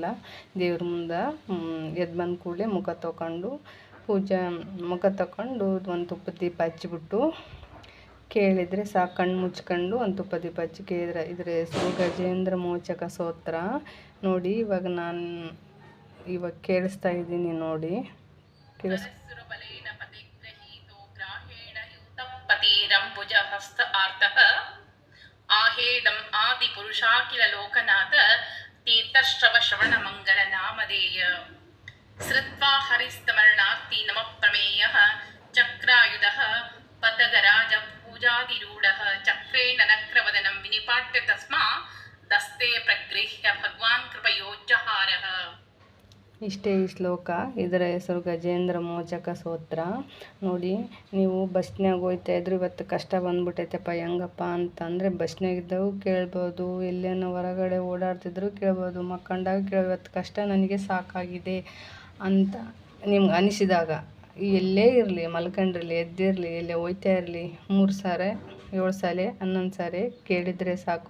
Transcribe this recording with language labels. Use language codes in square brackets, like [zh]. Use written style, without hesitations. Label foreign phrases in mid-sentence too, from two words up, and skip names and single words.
[kn] ದೇವ್ರ ಮುಂದೆ ಎದ್ದು ಬಂದ ಕೂಡಲೇ ಮುಖ ತೊಗೊಂಡು ಮುಖ ತಗೊಂಡು ಒಂದು ತುಪ್ಪದ ದೀಪ ಹಚ್ಚಿಬಿಟ್ಟು ಕೇಳಿದರೆ ಸಾಕು. ಕಣ್ಣು ಮುಚ್ಕೊಂಡು ಒಂದು ತುಪ್ಪದ ದೀಪ ಹಚ್ಚಿ ಕೇಳಿದ್ರೆ ಇದ್ರ ಹೆಸರು ಗಜೇಂದ್ರ ಮೋಚಕ ಸ್ತೋತ್ರ. ನೋಡಿ, ಇವಾಗ ಕೇಳಿಸ್ತಾ ಇದ್ದೀನಿ ನೋಡಿ, [sa] आहेदम् आदिपुरुषाखिल लोकनाथ तीर्थश्रव श्रवण मंगल नामधेय श्रुत्वा हरिस्तमरणार्ति नमः प्रमेयः चक्रायुधः पदगराज पूजादिरूढः चक्रेण नक्रवदनं विनिपाट्य तस्मा दस्ते प्रगृह्य भगवान् कृपयोज्जहारः. [kn] ಇಷ್ಟೇ ಈ ಶ್ಲೋಕ. ಇದರ ಹೆಸರು ಗಜೇಂದ್ರ ಮೋಚಕ ಸ್ತೋತ್ರ. ನೋಡಿ, ನೀವು ಬಸ್ನಾಗ ಹೋಗ್ತಾ ಇದ್ರು ಇವತ್ತು ಕಷ್ಟ ಬಂದ್ಬಿಟ್ಟೈತಪ್ಪ ಹೆಂಗಪ್ಪ ಅಂತಂದರೆ ಬಸ್ನಾಗಿದ್ದವು ಕೇಳ್ಬೋದು, ಎಲ್ಲೇನೋ ಹೊರಗಡೆ ಓಡಾಡ್ತಿದ್ರು ಕೇಳ್ಬೋದು, ಮಕ್ಕಂಡಾಗ ಇವತ್ತು ಕಷ್ಟ ನನಗೆ ಸಾಕಾಗಿದೆ ಅಂತ ನಿಮ್ಗೆ ಅನಿಸಿದಾಗ ಎಲ್ಲೇ ಇರಲಿ, ಮಲ್ಕೊಂಡಿರಲಿ, ಎದ್ದಿರಲಿ, ಎಲ್ಲೇ ಹೋಯ್ತಾ ಇರಲಿ, 3 ಸಾರಿ 7 ಸಾರಿ 11 ಸಾರಿ ಕೇಳಿದರೆ ಸಾಕು.